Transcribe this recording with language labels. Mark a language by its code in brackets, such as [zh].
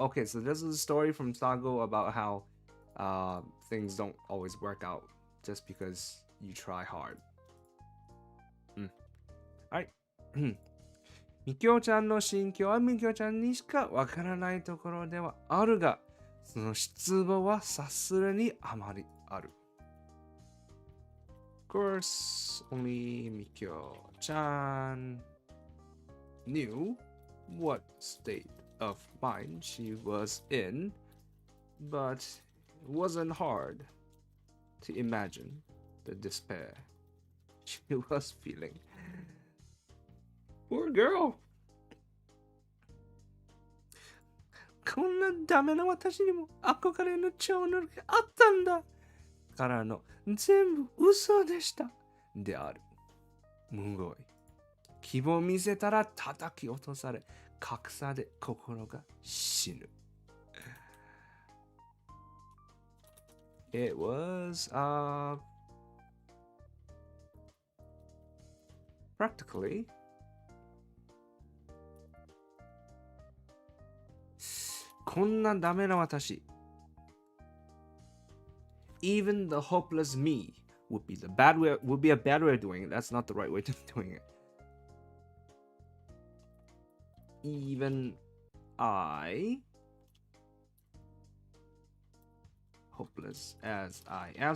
[en] Okay, so this is a story from Sago about how things don't always work out just because you try hard. Alright. [ja] みきょうちゃんの心境はみきょうちゃんにしかわからないところではあるが、その失望はさすがにあまりある。 [en] Of course, only Mikyo-chan knew what state of mind she was in, but it wasn't hard to imagine the despair she was feeling. Poor girl! [ja] こんなダメな私にも憧れの超能力があったんだからの全部嘘でしたである。むごい。希望を見せたら叩き落とされ、格差で心が死ぬ。 [en] It was practically [ja] こんなダメな私。 [en] Even the hopeless me would be a bad way of doing it. That's not the right way of doing it. Even I, hopeless as I am.